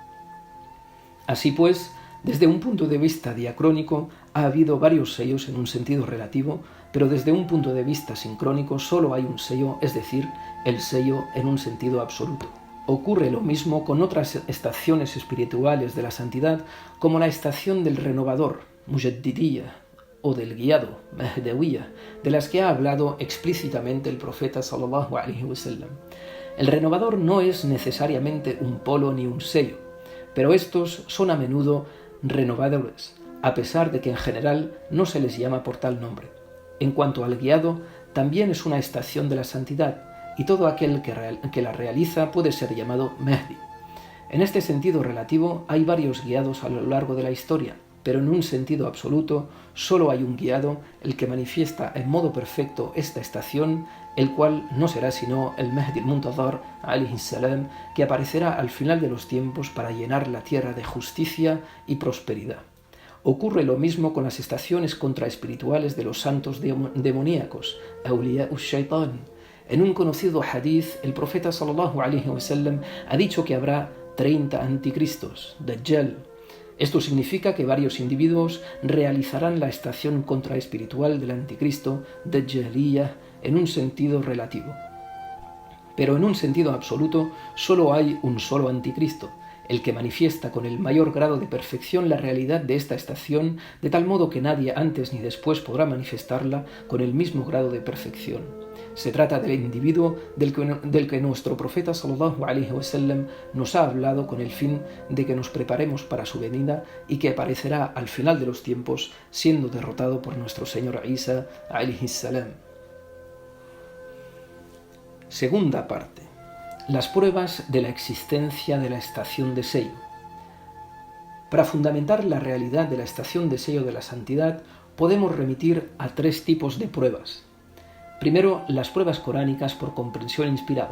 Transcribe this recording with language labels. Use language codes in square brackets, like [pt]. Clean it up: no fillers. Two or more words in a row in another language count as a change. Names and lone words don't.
[es] Así pues, desde un punto de vista diacrónico, ha habido varios sellos en un sentido relativo, pero desde un punto de vista sincrónico solo hay un sello, es decir, el sello en un sentido absoluto. Ocurre lo mismo con otras estaciones espirituales de la santidad, como la estación del renovador, Mujaddidiyya, o del guiado, Mahdawiyya, de las que ha hablado explícitamente el profeta [ar] صلى الله عليه وسلم. [es] El renovador no es necesariamente un polo ni un sello, pero estos son a menudo renovadores, a pesar de que en general no se les llama por tal nombre. En cuanto al guiado, también es una estación de la santidad, y todo aquel que la realiza puede ser llamado Mahdi. En este sentido relativo hay varios guiados a lo largo de la historia, pero en un sentido absoluto solo hay un guiado, el que manifiesta en modo perfecto esta estación, el cual no será sino el Mahdi al-Muntazar [ar] عليه السلام, [es] que aparecerá al final de los tiempos para llenar la tierra de justicia y prosperidad. Ocurre lo mismo con las estaciones contraespirituales de los santos demoníacos, [ar] أولياء الشيطان. [es] En un conocido hadith, el profeta [ar] صلى الله عليه وسلم [es] ha dicho que habrá 30 anticristos, Dajjal. Esto significa que varios individuos realizarán la estación contraespiritual del anticristo, Dajjaliyya, en un sentido relativo. Pero en un sentido absoluto, solo hay un solo anticristo, el que manifiesta con el mayor grado de perfección la realidad de esta estación, de tal modo que nadie antes ni después podrá manifestarla con el mismo grado de perfección. Se trata del individuo del que nuestro profeta [ar] صلى الله عليه وسلم [es] nos ha hablado con el fin de que nos preparemos para su venida y que aparecerá al final de los tiempos siendo derrotado por nuestro Señor Isa [ar] عليه السلام. [es] Segunda parte. Las pruebas de la existencia de la estación de sello. Para fundamentar la realidad de la estación de sello de la santidad, podemos remitir a 3 tipos de pruebas. Primero, las pruebas coránicas por comprensión inspirada.